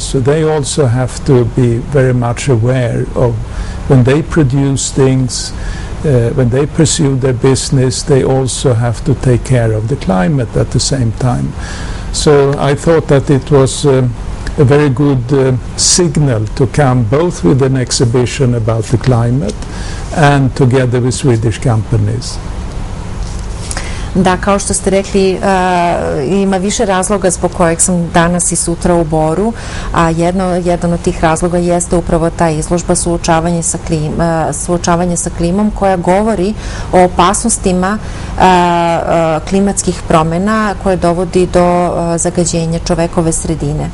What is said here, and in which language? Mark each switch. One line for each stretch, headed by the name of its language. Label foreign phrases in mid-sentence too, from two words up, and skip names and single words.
English: So they also have to be very much aware of when they produce things, when they pursue their business, they also have to take care of the climate at the same time. So I thought that it was a very good signal to come both with an exhibition about the climate and together with Swedish companies.
Serbian: Da, kao što ste rekli, ima više razloga zbog kojeg sam danas i sutra u Boru, a jedan od tih razloga jeste upravo ta izložba suočavanje sa klimom, koja govori o opasnostima klimatskih promena koje dovodi do zagađenja čovekove sredine.